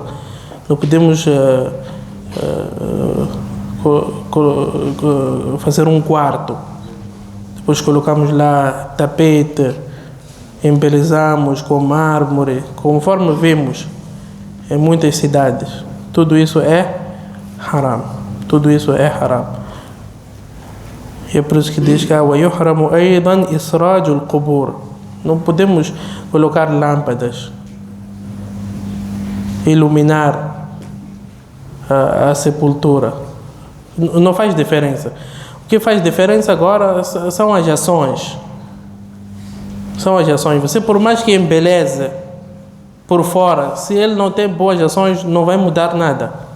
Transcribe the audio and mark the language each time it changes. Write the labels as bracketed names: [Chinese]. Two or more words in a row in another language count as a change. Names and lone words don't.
[Portuguese] Não podemos fazer um quarto, depois colocamos lá tapete, embelezamos com mármore, conforme vemos em muitas cidades. Tudo isso é haram. E é por isso que diz que [Arabic] وَيُحْرَمُ أَيْضًا إِسْرَاجُ الْقُبُورِ. [Portuguese] Não podemos colocar lâmpadas, iluminar a sepultura. Não faz diferença. O que faz diferença agora são as ações. Você, por mais que embeleze por fora, se ele não tem boas ações, não vai mudar nada.